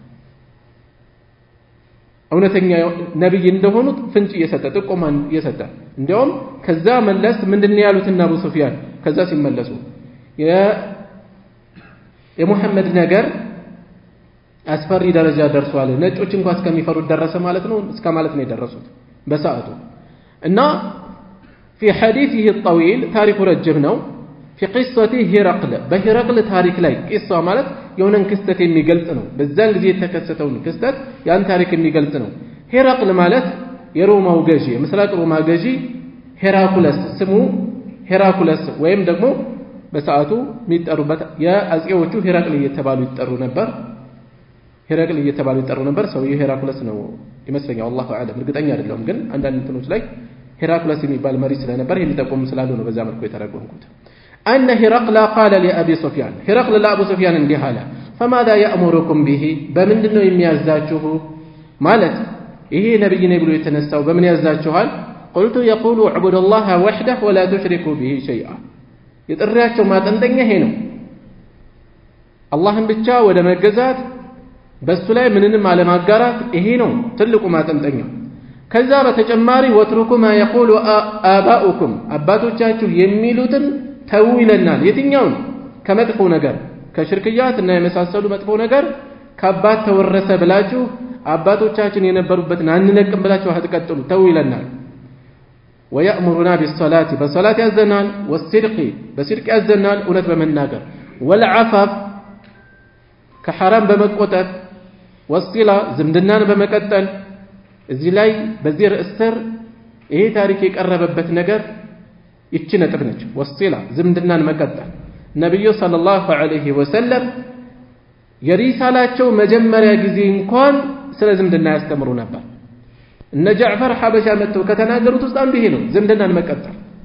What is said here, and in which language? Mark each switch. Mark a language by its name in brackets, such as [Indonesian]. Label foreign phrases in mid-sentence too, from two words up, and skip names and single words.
[Amharic] እውነተኛ ነብይ እንደሆኑ ፍንጭ እየሰጠ ጥቆማን እየሰጠ እንዲያውም ከዛ መለስ ምንድነው ያሉትና አቡ ሱፊያን ከዛ ሲመለሱ የሙሐመድ ነገር አስፈሪ ደረጃ ደርሷል ነጮች እንኳን እስከሚፈሩት ደረሰ ማለት ነው እስከ ማለት ነው የደረሱት በሰዓቱ እና [Arabic] في حديثه الطويل تاريخ رجب [Amharic] ነው [Arabic] في قصة هرقل بهرقل تاريخ [Amharic] ላይ قصة ማለት የሆነን ክስተት የሚገልጽ ነው በዛን ጊዜ የተከሰተውን ክስተት ያን ታሪክ የሚገልጽ ነው هرقل ማለት የሮማው ገዢ ምስራቅ ሮማ ገዢ ሄራኩለስ ስሙ ሄራኩለስ ወይም ደግሞ በሰዓቱ የሚጠሩበት የአጼዎቹ ሄራቅል እየተባሉ ይጠሩ ነበር። ሄራቅል እየተባሉ ይጠሩ ነበር። ሰውየው ሄራክለስ ነው ይመስለኛል፣ [Arabic] والله اعلم [Amharic] እርግጠኛ አይደለሁም። ግን አንዳንድ እንትኖች ላይ ሄራክለስ የሚባል መሪ ስለነበር የሚጠቁም ስላሉ ነው በዛ መልኩ የተረጎምኩት። [Arabic] أن هرقل قال لأبي سفيان هرقل لأبو سفيان [Amharic] እንዲህ አለ [Arabic] فماذا يأمركم به [Amharic] በምንድነው የሚያዛችሁ ማለት ይሄ ነብይ ነኝ ብሎ የተነሳው በምን ያዛችኋል? [Arabic] قلت يقول اعبدوا الله وحده ولا تشركوا به شيئا [Amharic] የጥሪያቸው ማጠንጠኛ ይሄ ነው። አላህን ብቻ ወደ መገዛት በሱ ላይ ምንንም አለማጋራት ይሄ ነው ትልቁ ማጠንጠኛው። ከዛ በተጨማሪ [Arabic] واتركوا ما يقول آباؤكم [Amharic] አባቶቻችሁ የሚሉትን ተው ይለናል። የትኛውን? ከመጥፎ ነገር ከሽርክያት እና የመሳሰሉ መጥፎ ነገር ከአባት ተወረሰ ብላችሁ አባቶቻችን የነበሩበትን አንለቅም ብላችሁ አትቀጥሉ፣ ተው ይለናል። [Arabic] ويأمرنا بالصلاة [Amharic] በሶላት ያዘናል። والصدق በስድቅ ያዘናል፣ እውነት በመናገር والعفاف ከሐራም በመቆጠብ والصلة ዝምድናን በመቀጠል። እዚህ ላይ በዚህ ርዕስ ስር ይሄ ታሪክ የቀረበበት ነገር ይቺ ነጥብ ነች። والصلة ዝምድናን መቀጠል። ነብዩ [Arabic] صلى الله عليه وسلم [Amharic] የሪሳላቸው መጀመሪያ ጊዜ እንኳን ስለ ዝምድና ያስተምሩ ነበር። እነ ጃዕፈር ሐበሻ መጥተው ከተናገሩት ውስጥ አንዱ ይሄ ነው፣ ዝምድናን መቀጠል።